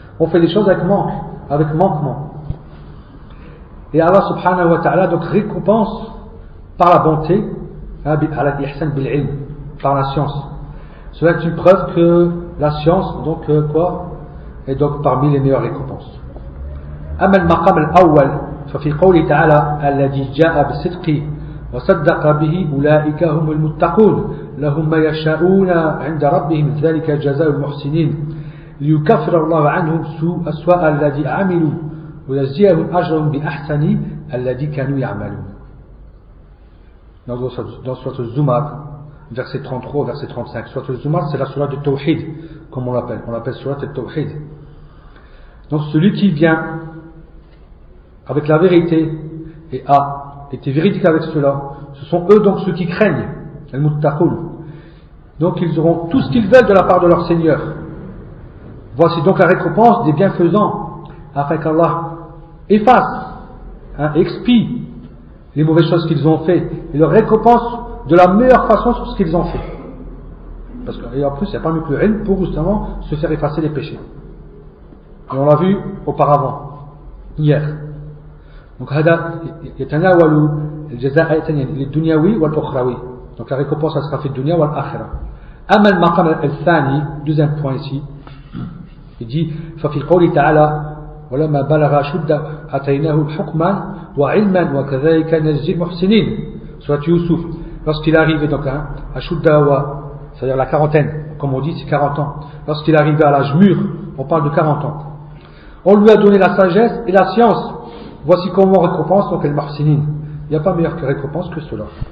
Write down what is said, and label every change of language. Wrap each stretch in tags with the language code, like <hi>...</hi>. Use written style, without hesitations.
<fr>On fait des choses avec manquement. Et Allah subhanahu wa ta'ala donc récompense par la bonté, par la science. Cela est une preuve que la science, donc quoi, est donc parmi les meilleures récompenses.</fr> <ar>Amma al-maqam al-awwal, fa fi qawli ta'ala alladhi ja'a bi-sidqi وصدق به أولئك هم المتقون لهم ما يشاءون عند ربهم ذلك جزاء المحسنين ليكفر الله عنهم سوء أسوء الذي عملوا ويجزيهم أجرهم بأحسن الذي كانوا يعملون.</ar> <fr>Dans sourate Zumar, verset 33, verset 35. Sourate Zumar, c'est la sourate du Tawhid, comme on l'appelle. On l'appelle sourate du Tawhid. Donc celui qui vient avec la vérité et a été véridique avec cela, ce sont eux donc ceux qui craignent, al-muttaqul. Donc ils auront tout ce qu'ils veulent de la part de leur Seigneur. Voici donc la récompense des bienfaisants, afin qu'Allah efface, expie les mauvaises choses qu'ils ont fait, et leur récompense de la meilleure façon sur ce qu'ils ont fait. Parce que, et en plus, il n'y a pas mieux que le haine pour justement se faire effacer les péchés. Et on l'a vu auparavant, hier. Donc,</fr> <ar>هذا يتناول الجزاءين للدنياوي والاخروي.</ar> <fr>Donc, la récompense sera faite dunya wal akhira.</fr> <ar>أما المقام الثاني,</ar> <fr>deuxième point ici, il dit,</fr> <ar>ففي قول تعالى, ولما بلغ شده أتيناه حكما وعلما وكذلك نجزي المحسنين.</ar> <fr>Soit Youssouf, lorsqu'il arrive donc, à Shudda, c'est-à-dire la quarantaine, comme on dit, c'est 40 ans. Lorsqu'il arrive à l'âge mûr, on parle de 40 ans. On lui a donné la sagesse et la science. Voici comment on récompense donc les marsinines. Il n'y a pas meilleur que récompense que cela.</fr>